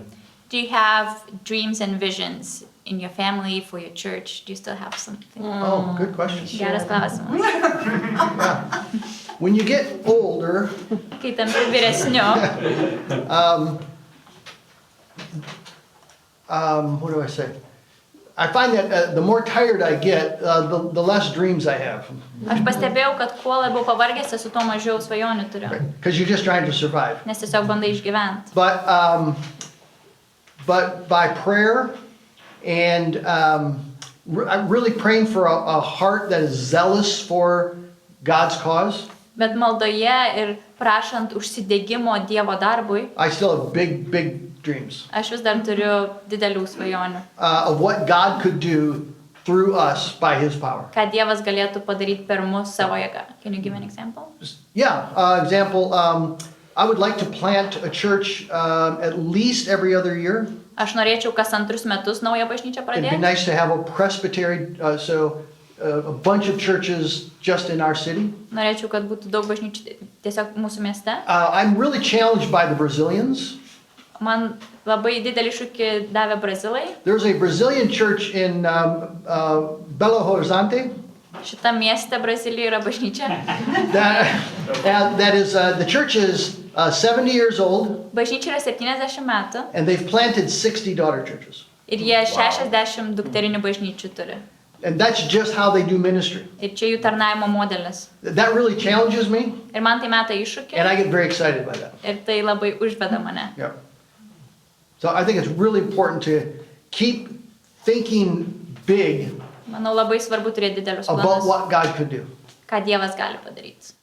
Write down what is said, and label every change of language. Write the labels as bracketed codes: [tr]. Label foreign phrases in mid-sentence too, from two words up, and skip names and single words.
[en] Do you have dreams and visions in your family, for your church? Do you still have something? Oh, good question. [lt] Geras klausimas. [en] Yeah. when you get older, [lt] Kai tampi vyresniu, [en] what do I say? I find that the more tired I get, the less dreams I have. [lt] aš pastebėjau, kad kuo labiau pavargęs esu, tuo mažiau svajonių turiu. [en] Because you're just trying to survive. [lt] Nes tiesiog bandai išgyventi. [en] But by prayer and I'm really praying for a heart that is zealous for God's cause. [lt] Bet maldoje ir prašant užsidėgymo Dievo darbui, [en] I still have big dreams [lt] aš vis dar turiu didelių svajonių. [en] of what God could do through us by His power. [lt] Ką Dievas galėtų padaryti per mus savo jėgą. [en] Can you give an example? Yeah, example, I would like to plant a church at least every other year. [lt] Aš norėčiau kas antrus metus naują bažnyčią [en] It'd be [lt] pradėti. [en] nice to have a presbytery, so a bunch of churches just in our city. [lt] Norėčiau, kad būtų daug bažnyčių tiesiog mūsų mieste. [en] I'm really challenged by the Brazilians. [lt] Man labai didelį iššūkį davė Brazilai. [en] There's a Brazilian church in Belo Horizonte [lt] Šitą miestę Brazilijoje yra bažnyčia. [en] that is, the church is 70 years old [lt] Bažnyčia yra 70 metų [en] and they've planted 60 daughter churches. [lt] ir jie 60 dukterinių bažnyčių turi. [en] And that's just how they do ministry. [lt] Ir čia jų tarnaimo modelis. [en] That really challenges me [lt] Ir man tai meta iššūkį [en] and I get very excited by that. ir tai labai užveda mane. Yeah. So I think it's really important to keep thinking big [lt] Manau, labai svarbu turėti didelius [en] about [lt] planus, [en] what God could do. [lt] ką Dievas gali padaryti.